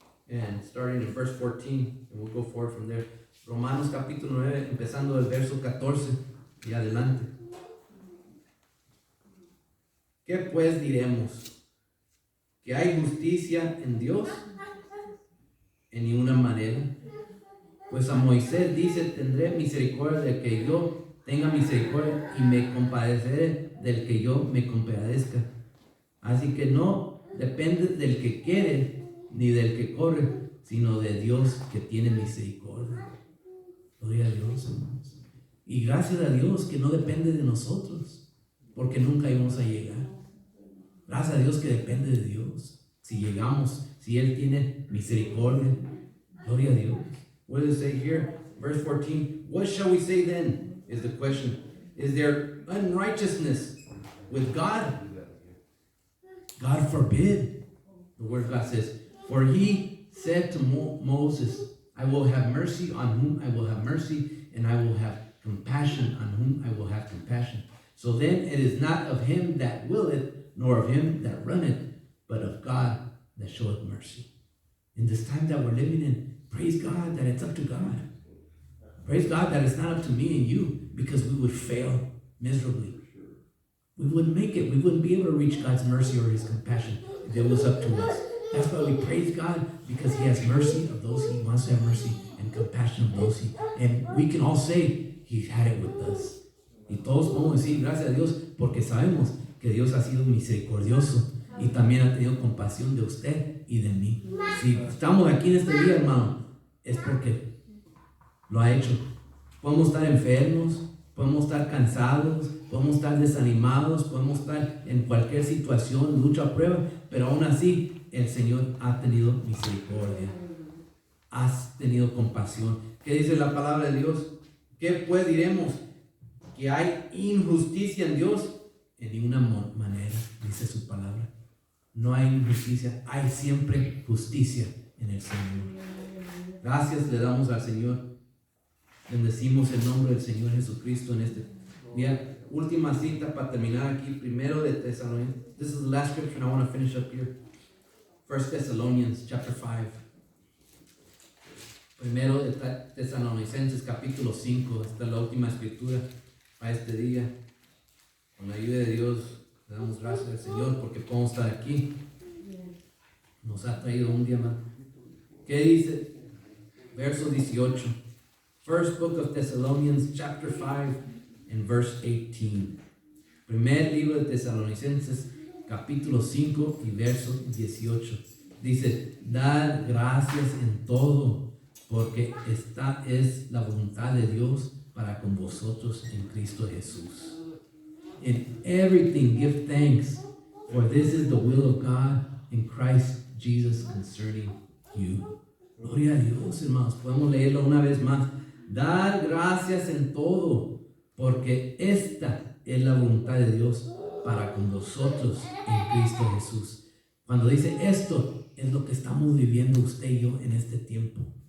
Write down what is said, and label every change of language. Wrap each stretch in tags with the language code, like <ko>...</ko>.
<en>And starting in verse 14, and we'll go forward from there.</en> <es>Romanos capítulo 9, empezando del verso 14 y adelante. ¿Qué pues diremos? ¿Que hay justicia en Dios? En ninguna manera. Pues a Moisés dice, tendré misericordia del que yo tenga misericordia y me compadeceré del que yo me compadezca. Así que no depende del que quiere ni del que corre, sino de Dios que tiene misericordia. Gloria a Dios, hermanos. Y gracias a Dios que no depende de nosotros, porque nunca íbamos a llegar. Gracias a Dios que depende de Dios. Si llegamos, si Él tiene misericordia, gloria a Dios.</es> <en>What does it say here? Verse 14, what shall we say then, is the question. Is there unrighteousness with God? God forbid. The word of God says, for he said to Moses, I will have mercy on whom I will have mercy, and I will have compassion on whom I will have compassion. So then it is not of him that willeth, nor of him that runneth, but of God that showeth mercy. In this time that we're living in, praise God that it's up to God. Praise God that it's not up to me and you, because we would fail miserably. We wouldn't make it. We wouldn't be able to reach God's mercy or his compassion if it was up to us. That's why we praise God, because He has mercy of those He wants to have mercy and compassion of those He. And we can all say He's had it with us.</en> <es>Y todos podemos decir gracias a Dios porque sabemos que Dios ha sido misericordioso y también ha tenido compasión de usted y de mí. Si estamos aquí en este día, hermano, es porque lo ha hecho. Podemos estar enfermos, podemos estar cansados, podemos estar desanimados, podemos estar en cualquier situación, lucha, prueba, pero aún así el Señor ha tenido misericordia. Has tenido compasión. ¿Qué dice la palabra de Dios? ¿Qué pues diremos? ¿Que hay injusticia en Dios? En ninguna manera, dice su palabra. No hay injusticia, hay siempre justicia en el Señor. Gracias le damos al Señor. Bendecimos el nombre del Señor Jesucristo en este día. Última cita para terminar aquí. Primero de Tesalonicenses.</es> <en>This is the last scripture and I want to finish up here. 1 Thessalonians chapter 5.</en> <es>Primero de Tesalonicenses capítulo 5. Esta es la última escritura para este día. Con la ayuda de Dios le damos gracias al Señor porque podemos estar aquí. Nos ha traído un día más. ¿Qué dice? Verso 18. First book of Thessalonians chapter 5 and verse 18. Primer libro de Tesalonicenses capítulo 5 y verso 18. Dice, dad gracias en todo, porque esta es la voluntad de Dios para con vosotros en Cristo Jesús.</es> <en>In everything give thanks, for this is the will of God in Christ Jesus concerning you.</en> <es>Gloria a Dios, hermanos. Podemos leerlo una vez más. Dar gracias en todo, porque esta es la voluntad de Dios para con nosotros en Cristo Jesús. Cuando dice esto, es lo que estamos viviendo usted y yo en este tiempo.</es>